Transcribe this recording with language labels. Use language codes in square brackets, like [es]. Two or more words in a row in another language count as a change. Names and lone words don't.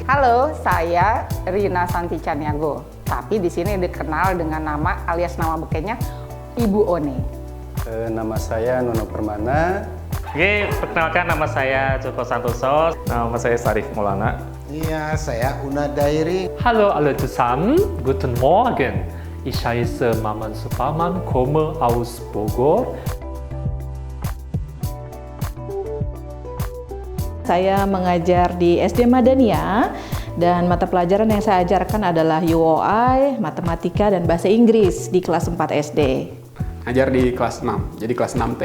[id] Halo, saya Rina Santi Caniago, tapi di sini dikenal dengan nama alias nama bekennya Ibu One. Nama saya Nono Permana. Oke, perkenalkan nama saya Joko Santoso. Nama saya Sarif Maulana. Iya, saya Una Dairi. [de] Hallo alle zusammen, guten Morgen. Ich heiße Maman Suparman, komme aus Bogor. [id] Saya mengajar di SD Madania dan mata pelajaran yang saya ajarkan adalah UOI, matematika, dan bahasa Inggris di kelas 4 SD. Ngajar di kelas 6, jadi kelas 6T.